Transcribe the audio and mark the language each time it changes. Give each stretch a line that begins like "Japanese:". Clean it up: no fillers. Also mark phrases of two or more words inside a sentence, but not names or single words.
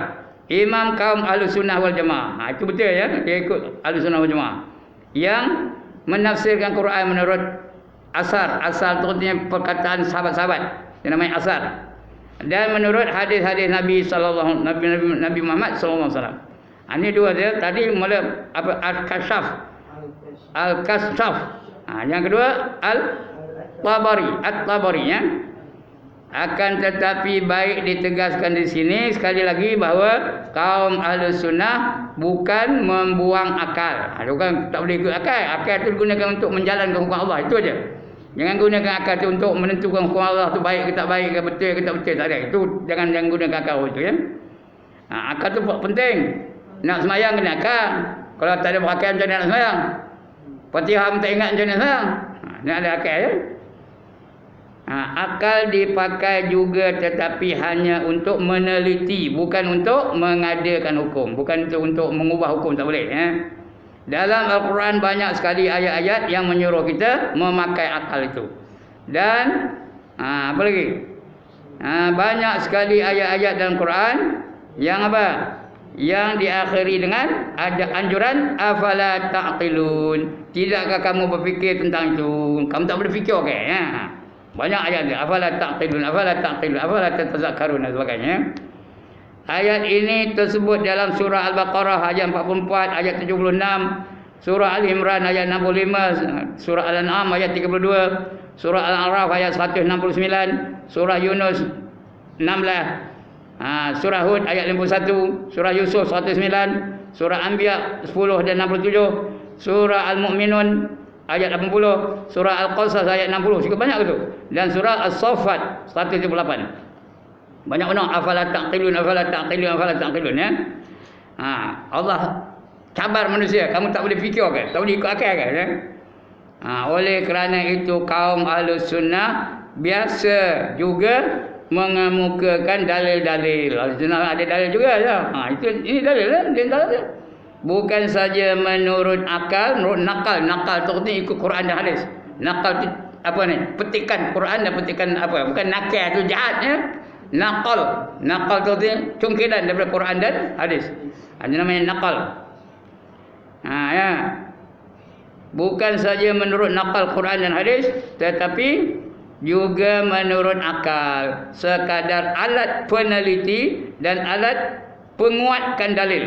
Malay: Imam kaum Ahlussunnah wal Jamaah. Itu betul ya? Dia ikut Ahlussunnah wal Jamaah. Yang menafsirkan Quran menurut asar. Asar itu artinya perkataan sahabat-sahabat. Yang namanya asar. Dan menurut hadis-hadis Nabi Nabi Muhammad
Arabic: صلى الله عليه وسلم.
Malay: Ini dua dia tadi mula Al-Kashaf. Yang kedua Al-Tabari. At-Tabari ya. Akan tetapi baik ditegaskan di sini sekali lagi bahawa kaum Ahlus Sunnah bukan membuang akal. Bukan tak boleh ikut akal. Akal itu digunakan untuk menjalankan hukum Allah, itu aja. Jangan gunakan akal itu untuk menentukan hukum Allah itu baik ke tak baik ke betul ke tak betul, tak ada. Itu jangan gunakan akal itu ya. Akal itu penting. Nak semayang kena akal. Kalau tak ada berakal macam mana nak semayang? Fatihah tak ingat macam mana semayang? Nak ada akal ya. Akal dipakai juga tetapi hanya untuk meneliti, bukan untuk mengadakan hukum, bukan untuk mengubah hukum, tak boleh ya. Dalam Al-Quran banyak sekali ayat-ayat yang menyuruh kita memakai akal itu. Dan apa lagi? Banyak sekali ayat-ayat dalam Quran yang apa? Yang diakhiri dengan ada anjuran
Arabic: أفلا تعقلون.
Malay: Tidakkah kamu berfikir tentang itu? Kamu tak boleh fikir okey ya. Banyak ayat dia.
Arabic: أفلا تعقلون، أفلا تعقلون، أفلا تتذكرون
Malay: dan sebagainya. Ayat ini tersebut dalam surah Al-Baqarah ayat 44, ayat 76, surah Al-Imran ayat 65, surah Al-An'am ayat 32, surah Al-A'raf ayat 169, surah Yunus 16, surah Hud ayat 51, surah Yusuf 109, surah Anbiya 10 dan 67, surah Al-Mu'minun ayat 80, surah Al-Qasas ayat 60, cukup banyak itu. Dan surah As-Saffat 178. Banyak benar
Arabic: أفلا تعقلون، أفلا تعقلون، أفلا تعقلون
Malay: ya. Allah cabar manusia, kamu tak boleh fikir kan? Tak boleh ikut akal kan ya? Oleh kerana itu kaum Ahlus Sunnah biasa juga mengemukakan dalil-dalil. Ahlus Sunnah ada dalil juga ya. Ini dalil lah, dalil. Bukan saja menurut akal, menurut nakal. Nakal tu artinya ikut Quran dan hadis. Nakal tu apa ni? Petikan Quran dan petikan apa? Bukan nakal tu jahat ya. Nakal. Nakal tu artinya congkiran daripada Quran dan hadis. Ada namanya nakal. Ya. Bukan saja menurut nakal Quran dan hadis, tetapi juga menurut akal. Sekadar alat peneliti dan alat penguatkan dalil.